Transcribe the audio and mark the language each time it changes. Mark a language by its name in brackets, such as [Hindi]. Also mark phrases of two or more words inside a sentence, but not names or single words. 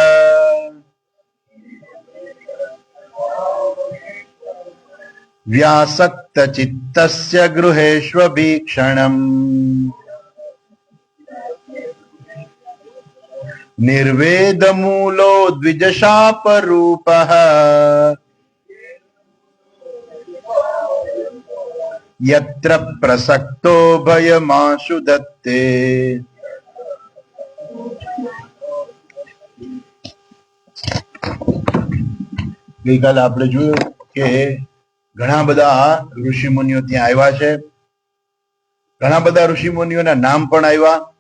[Sanskrit] व्यासक्तचित्तस्य गृहेष्वभीक्षणम् निर्वेदमूलो द्विजशापरूपः यत्र प्रसक्तो भयमाशु दत्ते। [Gujarati] ગઈકાલે આપણે જોયું કે ઘણા બધા ઋષિ મુનિઓ ત્યાં આવ્યા છે, ઘણા બધા ઋષિ મુનિઓના નામ પણ આવ્યા।